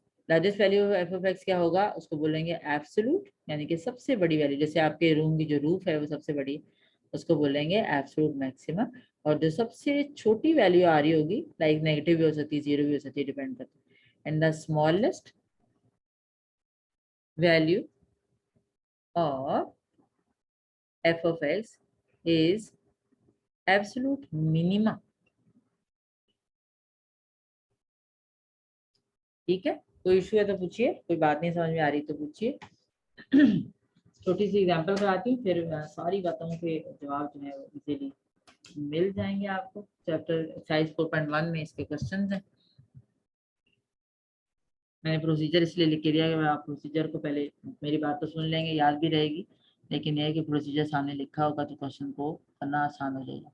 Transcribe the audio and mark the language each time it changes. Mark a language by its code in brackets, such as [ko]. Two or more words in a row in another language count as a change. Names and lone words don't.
[en] largest value of f of x [hi] क्या होगा, उसको बोलेंगे एब्सोल्यूट, यानी कि सबसे बड़ी वैल्यू, जैसे आपके रूम की जो रूफ है वो सबसे बड़ी, उसको बोलेंगे [en] absolute maximum. [hi] और जो सबसे छोटी वैल्यू आ रही होगी, [en] like negative [hi] भी हो सकती है, 0 भी हो सकती है, डिपेंड करता है, [en] and the smallest value of f of x is absolute minima. [hi] ठीक है, कोई इशू है तो पूछिए, कोई बात नहीं समझ में आ रही तो पूछिए। छोटी सी एग्जांपल कराती हूँ, फिर सारी बातों के जवाब जो है वो इजीली मिल जाएंगे आपको। [en] chapter exercise [hi] 4.1 में इसके क्वेश्चंस हैं। मैंने प्रोसीजर इसलिए लिख के दिया कि आप प्रोसीजर को पहले मेरी बात तो सुन लेंगे, याद भी रहेगी, लेकिन यह है कि प्रोसीजर सामने लिखा होगा तो क्वेश्चन को करना आसान हो जाएगा।